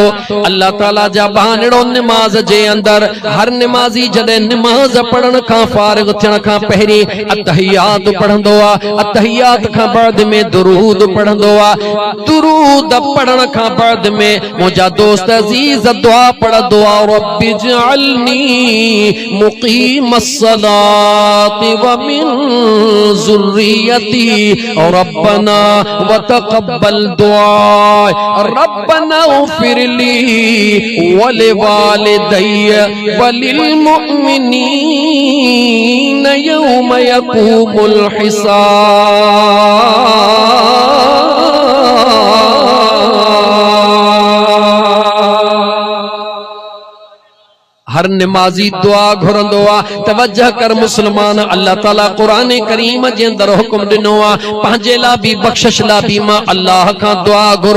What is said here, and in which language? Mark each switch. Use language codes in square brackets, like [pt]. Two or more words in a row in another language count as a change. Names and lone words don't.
[sd] अल्लाह ताला जा बहानड़ो निमाज़ जे अंदरि हर निमाज़ी जॾहिं निमाज़ पढ़ण खां फारिग़ थियण खां पहिरीं अतहियात पढ़ंदो आहे। अतहियात खां बाद में दुरूद पढ़ंदो आहे। दुरूद पढ़ण खां बाद में मुंहिंजा दोस्त अज़ीज़ दुआ पढ़ंदो आहे, [ar] رب اجعلني مقيم الصلاة ومن ذريتي ربنا وتقبل دعاء ربنا اغفر لي ولوالدي وللمؤمنين يوم يقوم الحساب. [sd] हर निमाज़ी दुआ घुरंदो आहे। तवज्जह कर मुसलमान, अल्लाह ताला क़ुरान करीम जे अंदर हुक्म ॾिनो आहे पंहिंजे लाइ बि बख़्शिश लाइ बि मां अल्लाह खां दुआ घुरो।